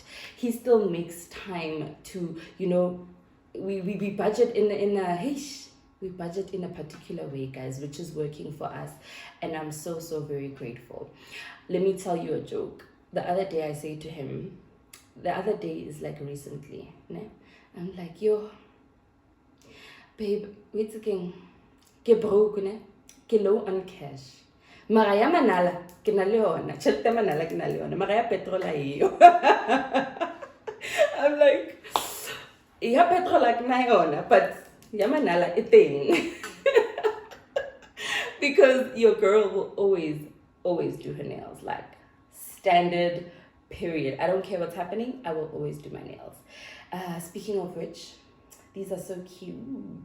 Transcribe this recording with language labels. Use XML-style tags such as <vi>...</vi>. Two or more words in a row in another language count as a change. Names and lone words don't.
<en>He still makes time to, we budget we budget in a particular way, guys, which is working for us. And I'm so very grateful. Let me tell you a joke. The other day I say to him, the other day is like recently, ne? I'm like, yo, babe, what's again?</en> <st>Ke broke, ne? Ke</st> <en>low on cash.</en> <st>Mara ya manala, ke na le yona. Tjhelete manala ke na le yona. Mara ya petrol ayo.</st> <en>I'm like,</en> <st>ya petrol ke na yona,</st> <en>but Yamanala a thing. Because your girl will always do her nails, like standard, period. I don't care what's happening, I will always do my nails. Speaking of which, these are so cute.</en>